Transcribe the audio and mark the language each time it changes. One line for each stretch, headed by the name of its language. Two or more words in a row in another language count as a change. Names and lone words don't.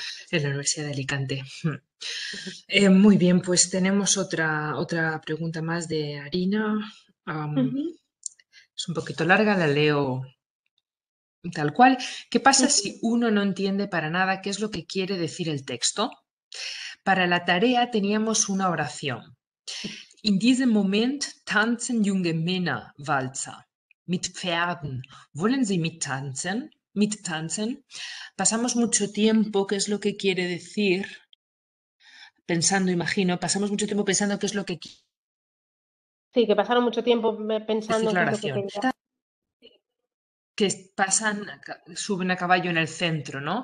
Spanish: en la Universidad de Alicante. Muy bien, pues tenemos otra pregunta más de Arina. Am, Ujú, es un poquito larga, la leo tal cual. ¿Qué pasa ujú. si uno no entiende para nada qué es lo que quiere decir el texto? Para la tarea teníamos una oración.
German: In diesem Moment tanzen junge Männer Walzer mit Pferden. Wollen Sie mittanzen? Mittanzen.
Spanish: Pasamos mucho tiempo, ¿qué es lo que quiere decir? Pensando, imagino, pasamos mucho tiempo pensando qué es lo que quiere Sí, que pasaron mucho tiempo pensando decir en la qué es lo que oración. quería. Que pasan, suben a caballo en el centro, ¿no?